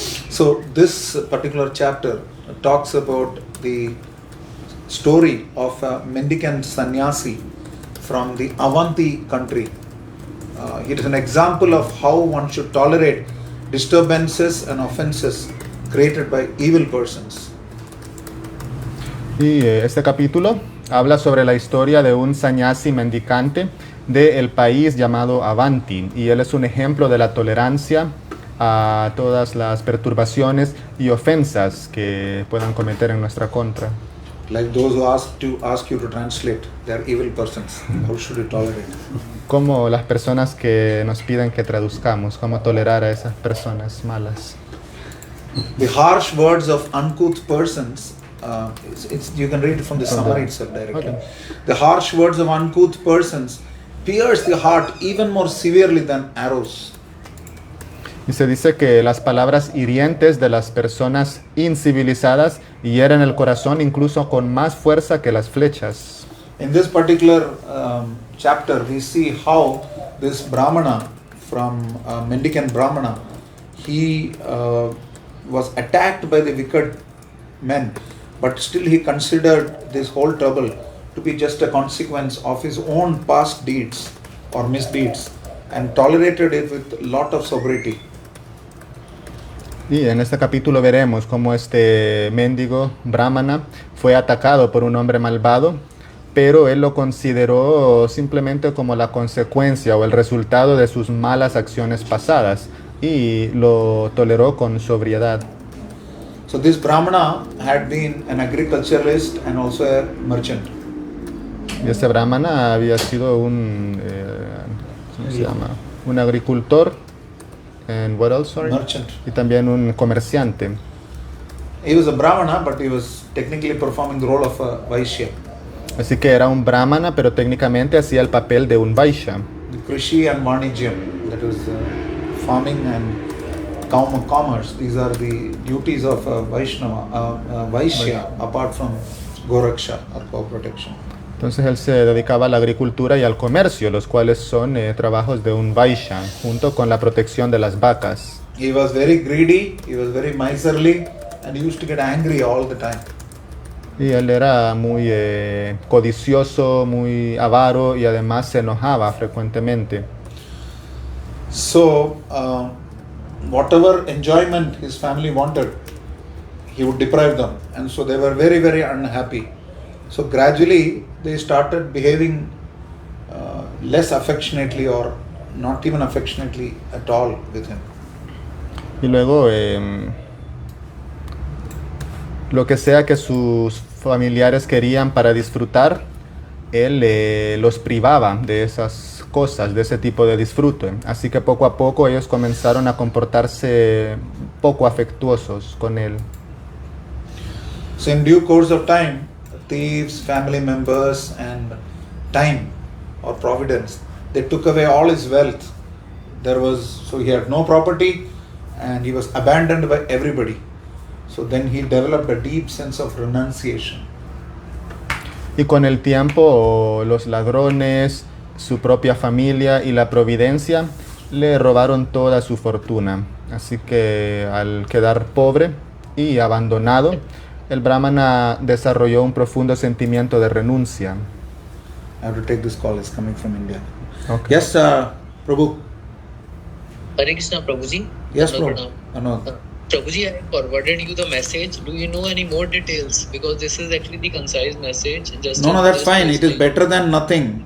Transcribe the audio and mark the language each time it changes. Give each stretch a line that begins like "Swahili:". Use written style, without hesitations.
English: So this particular chapter talks about the story of a mendicant sannyasi from the Avanti country. It is an example of how one should tolerate disturbances and offenses created by evil persons.
Spanish: Y este capítulo habla sobre la historia de un sannyasi mendicante del país llamado Avanti. Y él es un ejemplo de la tolerancia a todas las perturbaciones y ofensas que puedan cometer en nuestra contra.
English: Like those who ask you to translate, they are evil persons. How should you tolerate?
Spanish: Como las personas que nos piden que traduzcamos, cómo tolerar a esas personas malas.
English: The harsh words of uncouth persons, you can read it from the summary itself directly. Okay. The harsh words of uncouth persons pierce the heart even more severely than arrows.
Spanish: Y se dice que las palabras hirientes de las personas incivilizadas hieren el corazón incluso con más fuerza que las flechas.
English: In this particular chapter, we see how this Brahmana from mendicant Brahmana, he was attacked by the wicked men, but still he considered this whole trouble to be just a consequence of his own past deeds or misdeeds and tolerated it with lot of sobriety.
Spanish: Y en este capítulo veremos cómo este mendigo brahmana fue atacado por un hombre malvado, pero él lo consideró simplemente como la consecuencia o el resultado de sus malas acciones pasadas y lo toleró con sobriedad.
English: So this Brahmana had been an agriculturalist and also a merchant.
Spanish: Y este brahmana había sido un, ¿cómo se llama? Un agricultor,
English: and what else, sorry? Merchant.
Spanish: Y también un comerciante.
English: He was a Brahmana, but he was technically performing the role of a Vaishya.
Spanish: Así que era un brahmana, pero técnicamente hacía el papel de un vaishya.
English: The Krishi and Vanijyam, that is farming and commerce. These are the duties of a Vaishnava, Vaishya, apart from Goraksha or cow protection.
Spanish: Entonces él se dedicaba a la agricultura y al comercio, los cuales son trabajos de un vaishya, junto con la protección de las vacas.
English: He was very greedy, he was very miserly, and he used to get angry all the time.
Spanish: Y él era muy codicioso, muy avaro y además se enojaba frecuentemente.
English: So, whatever enjoyment his family wanted, he would deprive them. And so they were very, very unhappy. So gradually they started behaving less affectionately or not even affectionately at all with him.
Spanish: Y luego, lo que sea que sus familiares querían para disfrutar, él los privaba de esas cosas, de ese tipo de disfrute. Así que poco a poco ellos comenzaron a comportarse poco afectuosos con él.
English: So in due course of time, thieves, family members and time or providence, they took away all his wealth. So he had no property and he was abandoned by everybody. So then he developed a deep sense of renunciation.
Spanish: Y con el tiempo los ladrones, su propia familia y la providencia le robaron toda su fortuna. Así que al quedar pobre y abandonado, el brahmana desarrolló un profundo sentimiento de renuncia.
English: I have to take this call, it's coming from India. Okay. Yes, Prabhu. Hare Krishna, Prabhuji. Yes, Hello, Prabhu. Pranam. Anand. Prabhuji, I forwarded you the message. Do you know any more details? Because this is actually the concise message. Just No, that's just fine. It is like- better than nothing.